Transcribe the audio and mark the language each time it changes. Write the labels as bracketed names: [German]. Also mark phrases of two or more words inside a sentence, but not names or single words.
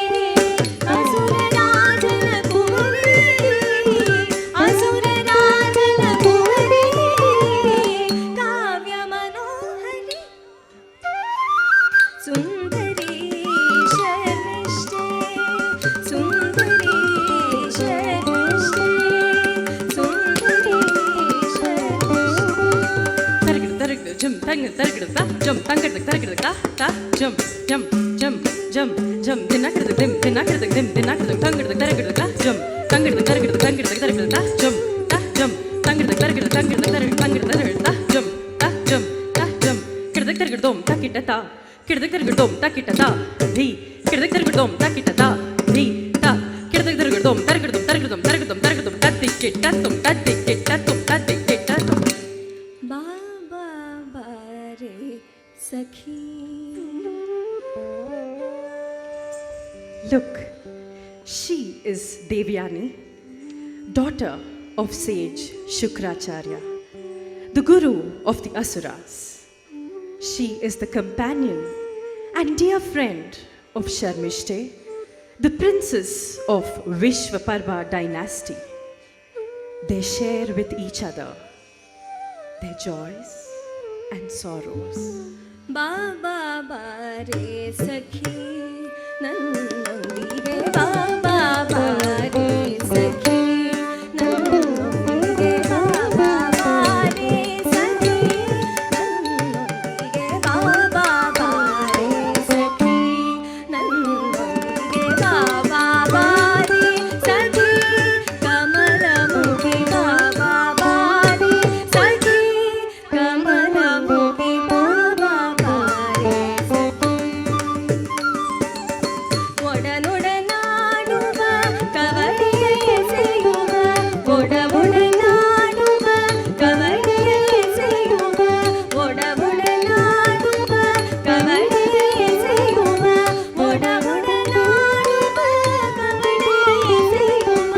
[Kannada] ಅಸುರರಾಜನ ಕುವರಿ ಅಸುರರಾಜನ ಕುವರಿ ಕಾವ್ಯ ಮನೋಹರಿ ಸುಂದರಿ ಶರ್ಮಿಷ್ಠೆ ಸುಂದರಿ ಶರ್ಮಿಷ್ಠೆ ಸುಂದರಿ ಶರ್ಮಿಷ್ಠೆ jum tang targada jum tangada targada ta jum jum jum jum jum dinakada dim dinakada dim dinakada tangada targada jum tangada targada targada ta jum ta jum tangada targada tangada targada jum ta jum ta jum kirdak targada dom takita ta kirdak targada dom takita ta dhi kirdak targada dom takita ta dhi ta kirdak targada dom targada tatikitatum tatikitatum tatikitatum ಬಾಬಾ ಬಾರೆ ಸಖಿ [English] Look, she is Devyani, daughter of sage Shukracharya, the guru of the Asuras. She is the companion and dear friend of Sharmishte, the princess of Vishvaparva dynasty. They share with each other their joys and sorrows. [Kannada] ಬಾಬಾ ಬಾರೆ ಸಖಿ ನಂದಿಗೆ ಬಾಬಾ ಬಾರೆ ಸಖಿ ನಂದಿಗೆ ಬಾಬಾ ಬಾರೆ ಸಖಿ ನಂದಿಗೆ ಬಾಬಾ ಬಾರೆ ಸಖಿ ನಂದಿಗೆ ಬಾಬಾ ಬಾರೆ ಸಖಿ ಕಮಲ ಮುಖಿ ಬಾಬಾ ಬಾರೆ ಸಖಿ ಕಮಲ ಮುಖಿ ಬಾಬಾ ಬಾರೆ ಸಖಿ कमल मुखी बाबा बारे सखी ಒಡನೊಡನಾಡುವ ಕವಡಿಯ ಎಸೆಯುವ ಒಡಬೊಡನಾಡುವ ಕವಡಿಯ ಎಸೆಯುವ ಒಡಬೊಡನಾಡುವ ಕವಡಿಯ ಎಸೆಯುವ ಒಡಬೊಡನಾಡುವ ಕವಡಿಯ ಎಸೆಯುವ